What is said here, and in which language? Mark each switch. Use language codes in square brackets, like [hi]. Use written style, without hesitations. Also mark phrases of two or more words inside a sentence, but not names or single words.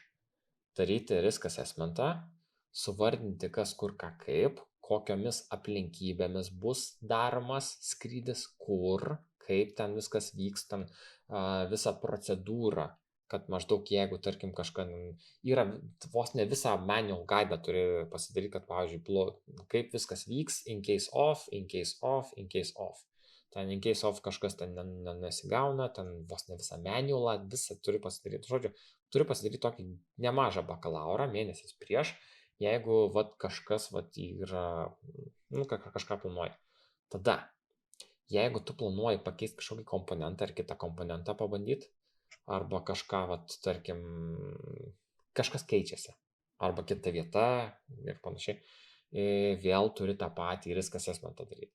[lt] Daryti [en] risk assessmentą, [lt] suvardinti kas kur ką kaip, kokiomis aplinkybėmis bus daromas skrydis, kur, kaip ten viskas vyksta, visą procedūrą, kad maždaug jeigu, tarkim, kažką yra, vos ne visą [en] manual guide [lt] turi pasidaryti, kad, pavyzdžiui, kaip viskas vyks, [en] in case of. [lt] Ten [en] in case of [lt] kažkas ten nesigauna, ten vos ne visą manualą, visą turi pasidaryti. Žodžiu, turi pasidaryti tokį nemažą bakalaurą mėnesis prieš, jeigu kažkas yra, kažką planuoja. Tada, jeigu tu planuoji pakeisti kažkokį komponentą ar kitą komponentą pabandyti, arba kažką, tarkim, kažkas keičiasi, arba kita vieta ir panašiai, vėl turi tą patį [en] risk assessmentą [lt] daryti.